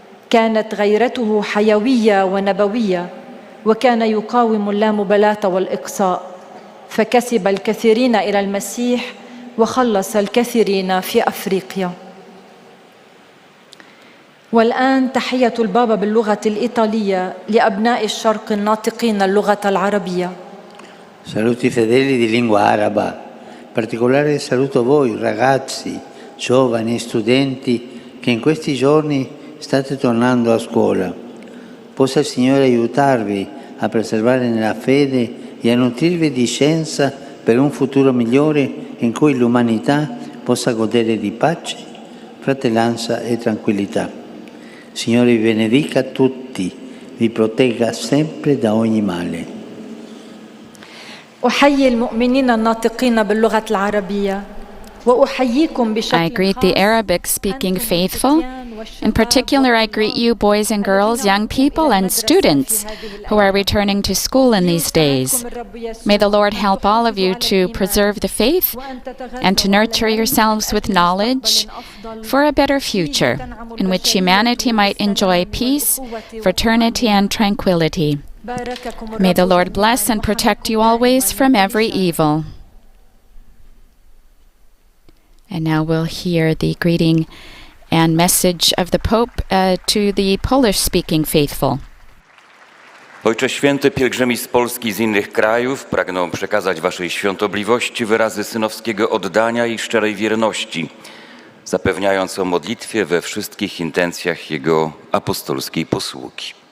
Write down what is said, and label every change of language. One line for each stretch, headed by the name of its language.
Arabic: كانت غيرته حيوية ونبوية، وكان يقاوم اللامبالاة والإقصاء، فكسب الكثيرين إلى المسيح وخلص الكثيرين في أفريقيا. والآن تحية البابا باللغة الإيطالية لأبناء الشرق الناطقين اللغة العربية.
Italian: Saluti fedeli di lingua araba, particolare saluto voi ragazzi, giovani, studenti che in questi giorni state tornando a scuola. Possa il Signore aiutarvi a preservare nella fede e a nutrirvi di scienza per un futuro migliore in cui l'umanità possa godere di pace, fratellanza e tranquillità. Signore vi benedica tutti, vi protegga sempre da ogni male.
Arabic: أحيي المؤمنين الناطقين باللغة العربية وأحييكم بشكل
English: I greet the Arabic-speaking faithful. In particular, I greet you, boys and girls, young people, and students who are returning to school in these days. May the Lord help all of you to preserve the faith and to nurture yourselves with knowledge for a better future in which humanity might enjoy peace, fraternity, and tranquility. May the Lord bless and protect you always from every evil. And now we'll hear the greeting and message of the Pope to the Polish-speaking faithful.
Polish: Ojcze Święty, pielgrzymi z Polski i z innych krajów pragną przekazać Waszej świątobliwości wyrazy synowskiego oddania i szczerej wierności, zapewniając o modlitwie we wszystkich intencjach Jego apostolskiej posługi.